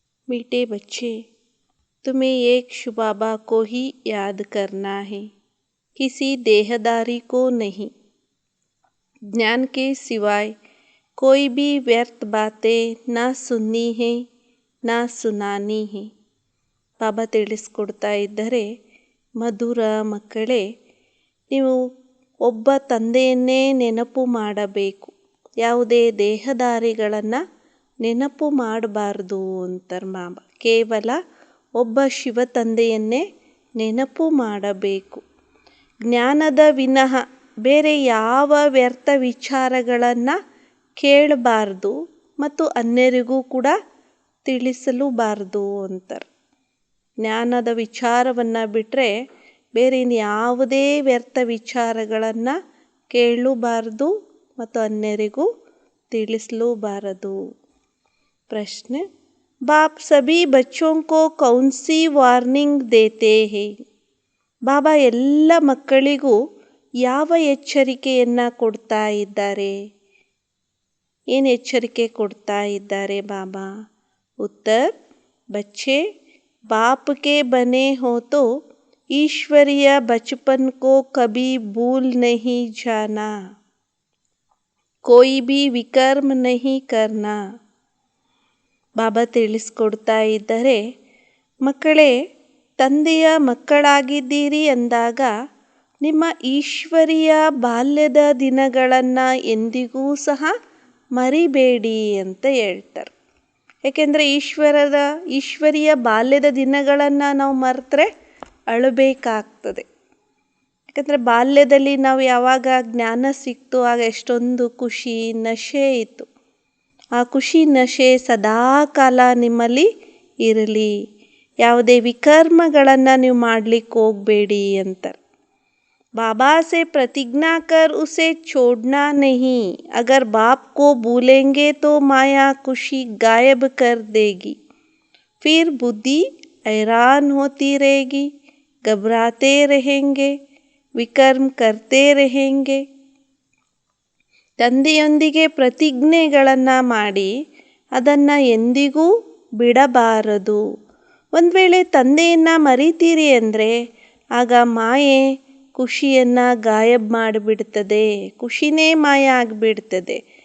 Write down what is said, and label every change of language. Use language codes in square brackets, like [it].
[hi] मीठे बच्चे, तुम्हें एक शुबाबा को ही याद करना है, किसी देहदारी को नहीं. ज्ञान के सिवाय कोई भी व्यर्थ बातें ना सुननी है ना सुनानी है. [kn] ಬಾಬಾ ತಿಳಿಸ್ಕೊಡ್ತಾ ಇದ್ದರೆ, ಮಧುರ ಮಕ್ಕಳೇ, ನೀವು ಒಬ್ಬ ತಂದೆಯನ್ನೇ ನೆನಪು ಮಾಡಬೇಕು, ಯಾವುದೇ ದೇಹದಾರಿಗಳನ್ನು ನೆನಪು ಮಾಡಬಾರ್ದು ಅಂತಾರೆ ಬಾಬಾ. ಕೇವಲ ಒಬ್ಬ ಶಿವ ತಂದೆಯನ್ನೇ ನೆನಪು ಮಾಡಬೇಕು. ಜ್ಞಾನದ ವಿನಃ ಬೇರೆ ಯಾವ ವ್ಯರ್ಥ ವಿಚಾರಗಳನ್ನು ಕೇಳಬಾರ್ದು ಮತ್ತು ಅನ್ಯರಿಗೂ ಕೂಡ ತಿಳಿಸಲೂಬಾರ್ದು ಅಂತಾರೆ. ಜ್ಞಾನದ ವಿಚಾರವನ್ನು ಬಿಟ್ಟರೆ ಬೇರೆ ಯಾವುದೇ ವ್ಯರ್ಥ ವಿಚಾರಗಳನ್ನು ಕೇಳಲೂಬಾರ್ದು ಮತ್ತು ಅನ್ಯರಿಗೂ ತಿಳಿಸಲೂಬಾರದು. [hi] ಪ್ರಶ್ನೆ: ಬಾಪ್ ಸಭಿ ಬಚ್ಚೋಂ ಕೋ ಕೌನ್ ಸಿ ವಾರ್ನಿಂಗ್ ದೇತೆ ಹೈ? [kn] ಬಾಬಾ ಎಲ್ಲ ಮಕ್ಕಳಿಗೂ ಯಾವ ಎಚ್ಚರಿಕೆಯನ್ನು ಕೊಡ್ತಾ ಇದ್ದಾರೆ? ಏನು ಎಚ್ಚರಿಕೆ ಕೊಡ್ತಾ ಇದ್ದಾರೆ ಬಾಬಾ? [hi] ಉತ್ತರ: बच्चे, बाप के बने हो तो ईश्वरीय बचपन को कभी भूल नहीं जाना, कोई भी विकर्म नहीं करना. [kn] ಬಾಬಾ ತಿಳಿಸ್ಕೊಡ್ತಾ ಇದ್ದಾರೆ, ಮಕ್ಕಳೇ, ತಂದೆಯ ಮಕ್ಕಳಾಗಿದ್ದೀರಿ ಅಂದಾಗ ನಿಮ್ಮ ಈಶ್ವರೀಯ ಬಾಲ್ಯದ ದಿನಗಳನ್ನು ಎಂದಿಗೂ ಸಹ ಮರಿಬೇಡಿ ಅಂತ ಹೇಳ್ತಾರೆ. ಏಕೆಂದರೆ ಈಶ್ವರೀಯ ಬಾಲ್ಯದ ದಿನಗಳನ್ನು ನಾವು ಮರೆತರೆ ಅಳಬೇಕಾಗ್ತದೆ. ಯಾಕಂದರೆ ಬಾಲ್ಯದಲ್ಲಿ ನಾವು ಯಾವಾಗ ಜ್ಞಾನ ಸಿಕ್ತು ಆಗ ಎಷ್ಟೊಂದು ಖುಷಿ ನಶೆ ಇತ್ತು. ಆ ಖುಷಿ ನಶೆ ಸದಾಕಾಲ ನಿಮ್ಮಲ್ಲಿ ಇರಲಿ. ಯಾವುದೇ ವಿಕರ್ಮಗಳನ್ನು ನೀವು ಮಾಡಲಿಕ್ಕೆ ಹೋಗಬೇಡಿ ಅಂತಾರೆ. [hi] बाबा से प्रतिज्ञा कर उसे छोड़ना नहीं. अगर बाप को भूलेंगे तो माया खुशी गायब कर देगी. फिर बुद्धि हैरान होती रहेगी, घबराते रहेंगे, विकर्म करते रहेंगे. [kn] ತಂದೆಯೊಂದಿಗೆ ಪ್ರತಿಜ್ಞೆಗಳನ್ನು ಮಾಡಿ ಅದನ್ನು ಎಂದಿಗೂ ಬಿಡಬಾರದು. ಒಂದು ವೇಳೆ ತಂದೆಯನ್ನು ಮರಿತೀರಿ ಅಂದರೆ ಆಗ ಮಾಯೆ ಖುಷಿಯನ್ನು ಗಾಯಬ್ ಮಾಡಿಬಿಡ್ತದೆ, ಖುಷಿನೇ ಮಾಯ ಆಗಿಬಿಡ್ತದೆ.